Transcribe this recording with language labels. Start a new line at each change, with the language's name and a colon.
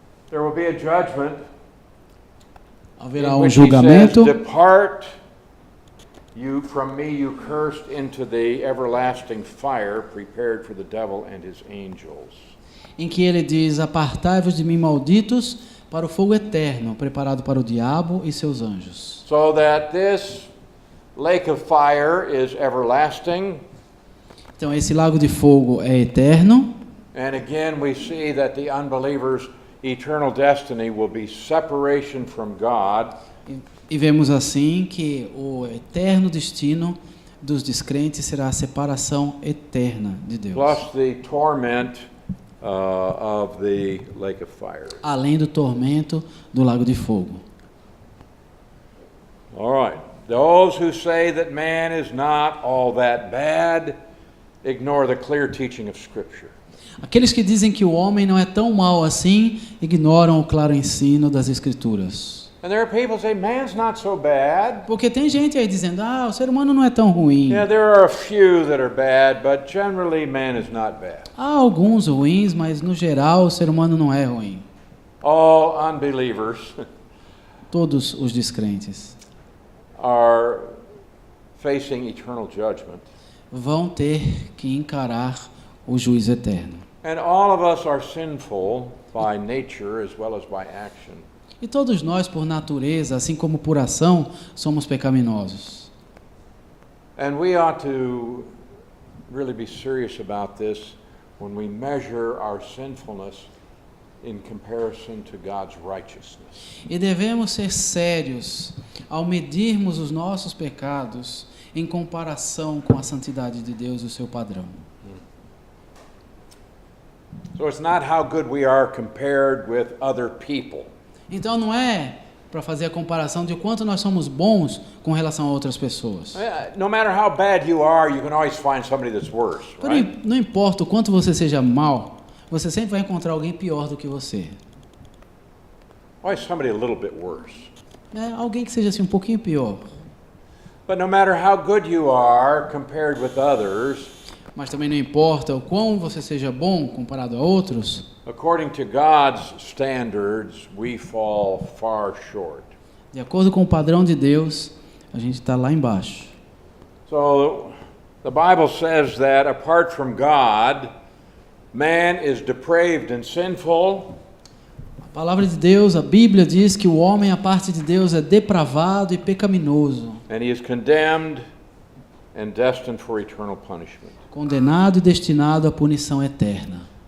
English: there will be a judgment
Portuguese: haverá
English: in
Portuguese: um
English: which he says,
Portuguese: julgamento
English: "Depart you from me, you cursed, into the everlasting fire prepared for the devil and his angels."
Portuguese: em que ele diz: apartai-vos de mim, malditos, para o fogo eterno, preparado para o diabo e seus anjos.
English: So that this lake of fire is everlasting.
Portuguese: Então esse lago de fogo é eterno.
English: And again, we see that the unbeliever's eternal destiny will be separation from God.
Portuguese: E vemos assim que o eterno destino dos descrentes será a separação eterna de Deus,
English: Plus the torment of the lake of fire.
Portuguese: além do tormento do lago de fogo.
English: All right. Those who say that man is not all that bad ignore the clear teaching of Scripture.
Portuguese: Aqueles que dizem que o homem não é tão mau assim, ignoram o claro ensino das Escrituras.
English: And there are people who say man's not so bad.
Portuguese: Porque tem gente aí dizendo: o ser humano não é tão ruim.
English: Yeah, there are a few that are bad, but generally man is not bad.
Portuguese: Há alguns ruins, mas no geral o ser humano não é ruim.
English: all unbelievers
Portuguese: todos os descrentes
English: are facing eternal judgment.
Portuguese: vão ter que encarar o juízo eterno.
English: And all of us are sinful by nature as well as by action.
Portuguese: E todos nós, por natureza, assim como por ação, somos pecaminosos.
English: And we ought to really be serious about this when we measure our sinfulness in comparison to God's righteousness.
Portuguese: E devemos ser sérios ao medirmos os nossos pecados em comparação com a santidade de Deus e o seu padrão.
English: So it's not how good we are compared with other people.
Portuguese: Então não é para fazer a comparação de quanto nós somos bons com relação a outras pessoas.
English: No matter how bad you are, you can always find somebody that's worse, right?
Portuguese: Não importa o quanto você seja mal, você sempre vai encontrar alguém pior do que você.
English: Always somebody a little bit worse.
Portuguese: Alguém que seja assim um pouquinho pior.
English: But no matter how good you are compared with others,
Portuguese: Mas também não importa o quão você seja bom comparado a outros,
English: according to God's standards, we fall far short.
Portuguese: de acordo com o padrão de Deus, a gente está lá embaixo.
English: So the Bible says that apart from God, man is depraved and sinful,
Portuguese: A palavra de Deus, a Bíblia diz que o homem, à parte de Deus, é depravado e pecaminoso,
English: and he is condemned and destined for eternal punishment.
Portuguese: condenado e destinado à punição eterna.